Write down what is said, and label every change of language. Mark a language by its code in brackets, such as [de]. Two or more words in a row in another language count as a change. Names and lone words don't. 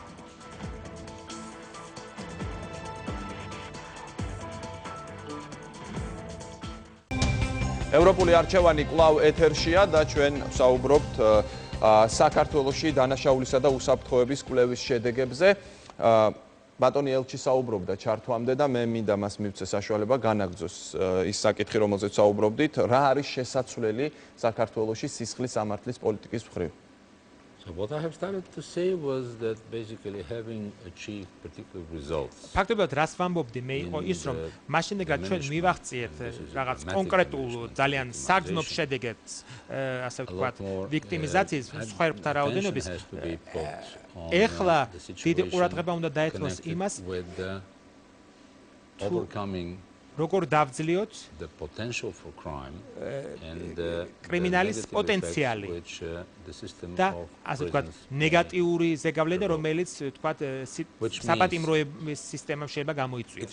[ka] ევროპული არჩევანი კვლავ ეთერშია და ჩვენ ვსაუბრობთ საქართველოში დანაშაულისა და უსაფრთხოების კვლევის შედეგებზე. ბატონი ელჩი საუბრობდა ჩართვამდე და მე მინდა მას მივცე საშუალება განაგრძოს ის საკითხი, რომელზეც საუბრობდით, რა არის შესაძლებელი საქართველოში სისხლის სამართლის პოლიტიკის მხრივ. [en] So what I have started to say was that basically having achieved particular results. [ka] ფაქტობრივად რას ვამბობდი მე იყო ის, რომ მაშინდელად ჩვენ მივაღწიეთ რაღაც კონკრეტულ ძალიან საგრძნობ შედეგებს, ასე ვთქვათ, ვიქტიმიზაციის მსხვერპლთა რაოდენობის. ეხლა დიდი ყურადღება უნდა დაეთმოს იმას, როგორ დავძლიოთ კრიმინალის პოტენციალი და ასე ვთქვათ ნეგატიური ზეგავლენა, რომელიც ვთქვათ საპატიმროების სისტემამ შეიძლება გამოიწვიოს.